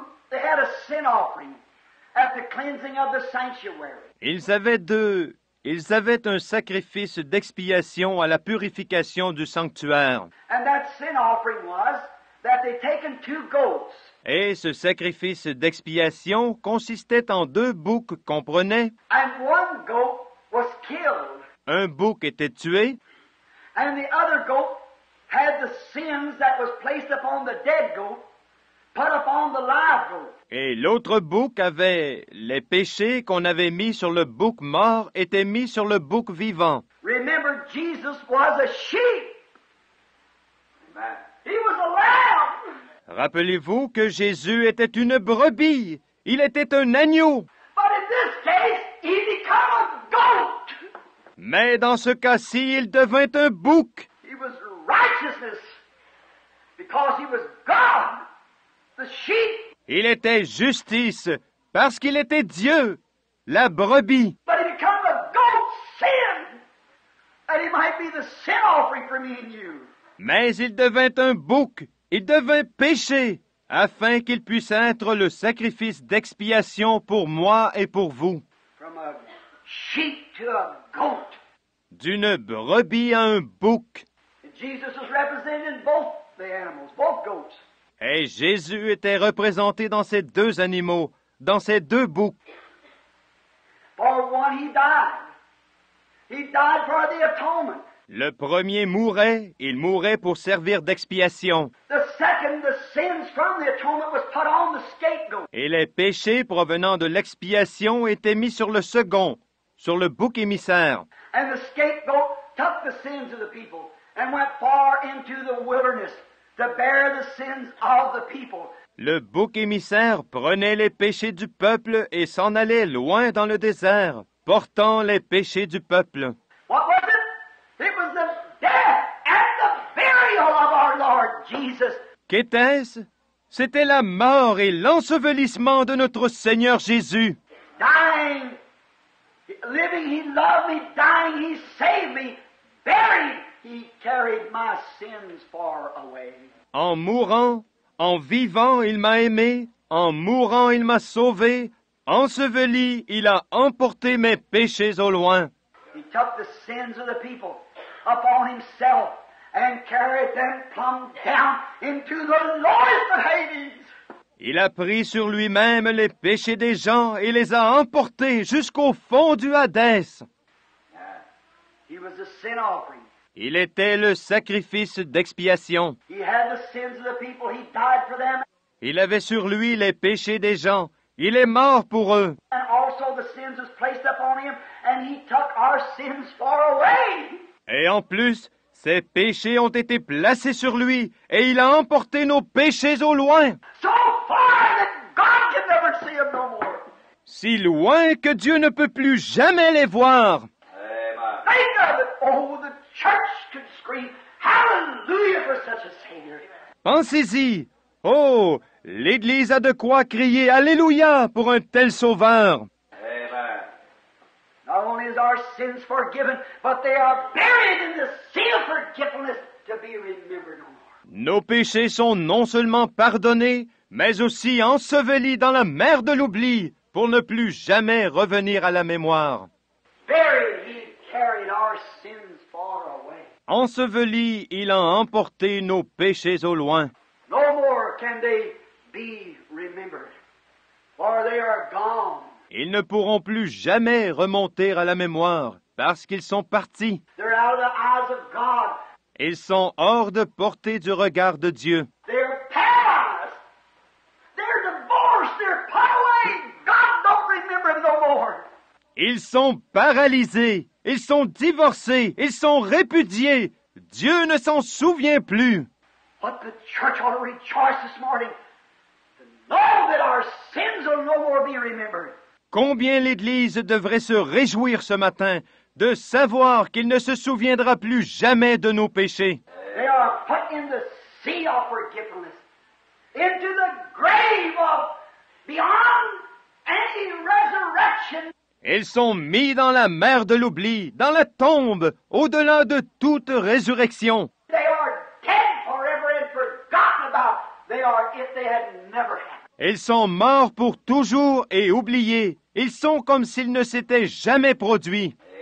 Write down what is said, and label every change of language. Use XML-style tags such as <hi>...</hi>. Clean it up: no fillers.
<en>They had a sin offering at the cleansing of the sanctuary.</en> <fr>Ils avaient un sacrifice d'expiation à la purification du sanctuaire.</fr> <en>And that sin offering was that they taken 2 goats.</en> <fr>Et ce sacrifice d'expiation consistait en 2 boucs qu'on prenait.</fr> <en>And one goat was killed.</en> <fr>Un bouc était tué,</fr> <en>And the other goat had the sins that was placed upon the dead goat put upon the live goat.</en> <fr>et l'autre bouc avait les péchés qu'on avait mis sur le bouc mort étaient mis sur le bouc vivant.</fr> <en>Remember, Jesus was a sheep. Amen. He was a lamb.</en> <fr>Rappelez-vous que Jésus était une brebis, il était un agneau.</fr> <en>But in this case, he became a goat.</en> <fr>Mais dans ce cas-ci, il devint un bouc.</fr> <en>He was righteousness because he was God. The sheep.</en> <fr>Il était justice parce qu'il était Dieu, la brebis.</fr> <en>But he became a goat sin. That he might be the sin offering for me and you.</en> <fr>Mais il devint un bouc, il devint péché, afin qu'il puisse être le sacrifice d'expiation pour moi et pour vous.</fr> <en>From a sheep to a goat.</en> <fr>D'une brebis à un bouc.</fr> <en>And Jesus was represented in both the animals, both goats.</en> <fr>Et Jésus était représenté dans ces 2 animaux, dans ces 2 boucs.</fr> <en>For one, he died. He died for the atonement.</en> <fr>Le premier mourait, il mourait pour servir d'expiation.</fr> <en>The second, the sins from the atonement was put on the scapegoat.</en> <fr>Et les péchés provenant de l'expiation étaient mis sur le second, sur le bouc émissaire.</fr> <en>And the scapegoat took the sins of the people and went far into the wilderness to bear the sins of the people.</en> <fr>Le bouc émissaire prenait les péchés du peuple et s'en allait loin dans le désert, portant les péchés du peuple.</fr> <en>What was it? It was the death and the burial of our Lord Jesus.</en> <fr>Qu'était-ce? C'était la mort et l'ensevelissement de notre Seigneur Jésus.</fr> <en>Dying, living, he loved me. Dying, he saved me. Buried, he carried my sins far away.</en> <fr>En mourant, en vivant, il m'a aimé. En mourant, il m'a sauvé. Enseveli, il a emporté mes péchés au loin.</fr> <en>He took the sins of the people upon himself and carried them plumb down into the lowest of Hades.</en> <fr>Il a pris sur lui-même les péchés des gens et les a emportés jusqu'au fond du Hadès.</fr> <en>He was a sin offering.</en> <fr>Il était le sacrifice d'expiation.</fr> <en>He had the sins of the people. He died for them.</en> <fr>Il avait sur lui les péchés des gens. Il est mort pour eux.</fr> <en>And also the sins was placed upon him, and he took our sins far away.</en> <fr>Et en plus, ses péchés ont été placés sur lui, et il a emporté nos péchés au loin.</fr> <en>So far that God can never see them no more.</en> <fr>Si loin que Dieu ne peut plus jamais les voir.</fr> <en>Think of it. Oh, the church could scream, hallelujah for such a Savior.</en> <fr>Pensez-y. Oh, l'Église a de quoi crier Alléluia pour un tel sauveur.</fr> <en>Amen. Not only is our sins forgiven, but they are buried in the sea of forgetfulness to be remembered no more.</en> <fr>Nos péchés sont non seulement pardonnés, mais aussi ensevelis dans la mer de l'oubli, pour ne plus jamais revenir à la mémoire.</fr> <en>Buried, he carried our sins far away.</en> <fr>Enseveli, il a emporté nos péchés au loin.</fr> <en>No more can they be remembered, for they are gone.</en> <fr>Ils ne pourront plus jamais remonter à la mémoire, parce qu'ils sont partis.</fr> <en>They're out of the eyes of God.</en> <fr>Ils sont hors de portée du regard de Dieu.</fr> <en>They're paralyzed. They're divorced. They're put away. God don't remember them no more.</en> <fr>Ils sont paralysés, ils sont divorcés, ils sont répudiés. Dieu ne s'en souvient plus.</fr> <en>But the church ought to rejoice this morning to know that our sins will no more be remembered.</en> <fr>Combien l'Église devrait se réjouir ce matin de savoir qu'il ne se souviendra plus jamais de nos péchés.</fr> <en>They are put in the sea of forgetfulness, into the grave of beyond any resurrection.</en> <fr>Ils sont mis dans la mer de l'oubli, dans la tombe, au-delà de toute résurrection.</fr> <en>They are dead forever and forgotten about. They are if they had never happened.</en> <fr>Ils sont morts pour toujours et oubliés. Ils sont comme s'ils ne s'étaient jamais produits.</fr>